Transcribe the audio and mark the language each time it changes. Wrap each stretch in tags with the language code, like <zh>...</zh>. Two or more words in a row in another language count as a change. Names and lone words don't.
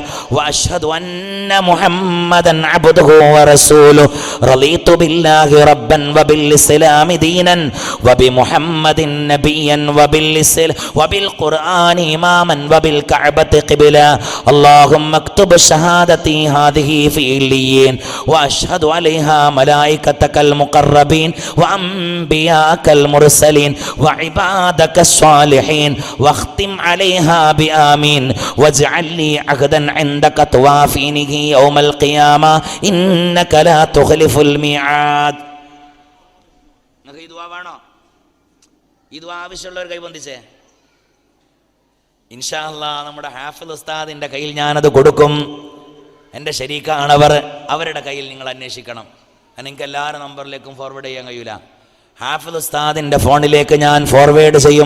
<ar>وأشهد أن محمدا عبده ورسوله رضيت بالله ربا وبالإسلام دينا وب محمد نبيا وبالقرآن إماما وبالكعبة قبلة اللهم اكتب شهادتي هذه في عليين وأشهد عليها ملائكتك المقربين وأنبياءك المرسلين وعبادك الصالحين واختم عليها بآمين واجعل لي عهدا عندك توافينه يوم القيامة إنك لا تخلف الميعاد.</ar> <ml>ഈ ദുആ ആവശ്യമുള്ളവർ കൈബന്ധിച്ചേ.</ml> <ar>إن شاء الله</ar> <ml>നമ്മുടെ ഹാഫിദ് ഉസ്താദിന്റെ കയ്യിൽ ഞാനത് കൊടുക്കും. എൻ്റെ ശരീക്കാണവർ, അവരുടെ കയ്യിൽ നിങ്ങൾ അന്വേഷിക്കണം. എനിക്ക് എല്ലാവരുടെ നമ്പറിലേക്കും ഫോർവേഡ് ചെയ്യാൻ കഴിയൂല. ഹാഫിദ് ഉസ്താദിൻ്റെ ഫോണിലേക്ക് ഞാൻ ഫോർവേഡ് ചെയ്യും.</ml>